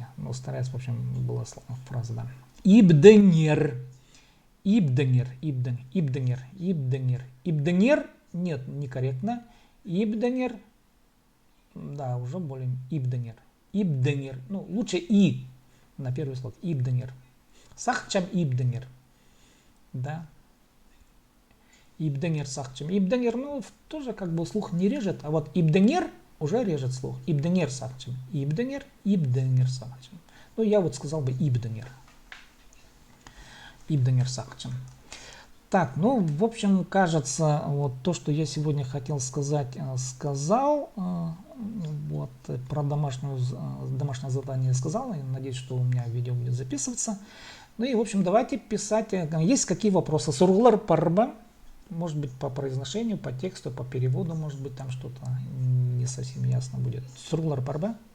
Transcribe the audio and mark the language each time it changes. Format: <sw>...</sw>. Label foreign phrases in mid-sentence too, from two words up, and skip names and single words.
<ru>Стараюсь, в общем, была фраза, да. Ибденер. Ибденер, нет, некорректно. Ибденер, да, уже более Ибденер. Лучше и на первый слог.</ru> <kjh>Ибденер. Сахчам ибденер. Да. Ибденер сахчам.</kjh> <ru>Ибденер, тоже как бы слух не режет, а ибденер уже режет слух.</ru> <kjh>Ибденер сахчам. Ибденер сахчам.</kjh> <ru>Я сказал бы ибденер.</ru> <kjh>Ибденер сахчам.</kjh> <ru>Так, в общем, кажется, то, что я сегодня хотел сказать, сказал. Про домашнее задание сказал. Я надеюсь, что у меня видео будет записываться. И, в общем, давайте писать. Есть какие вопросы?</ru> <kjh>Сурглар парба.</kjh> <ru>Может быть, по произношению, по тексту, по переводу, может быть, там что-то не совсем ясно будет.</ru> <kjh>Сурглар парба.</kjh>